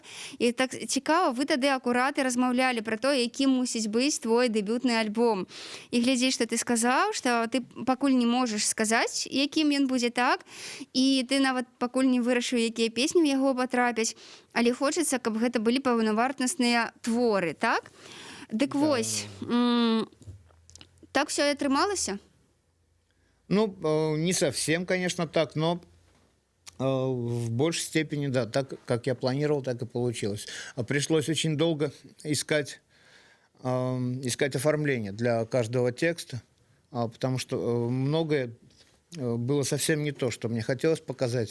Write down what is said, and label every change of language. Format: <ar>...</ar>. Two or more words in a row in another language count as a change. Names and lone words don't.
<be>І так цікава, вы тады акурат і размаўлялі пра то, якім мусіць быць твой дэбютны альбом. І глядзі, што ты сказаў, што ты пакуль не можаш сказаць, якім ён будзе, так? І ты нават пакуль не вырашыў, якія песні ў яго патрапяць, але хочацца, каб гэта былі паўнавартасныя творы, так? Дык вось, так все и атрымалася?</be> <ru>Ну, не совсем, конечно, так, но в большей степени, да, так, как я планировал, так и получилось. Пришлось очень долго искать оформление для каждого текста, потому что многое было совсем не то, что мне хотелось показать.</ru>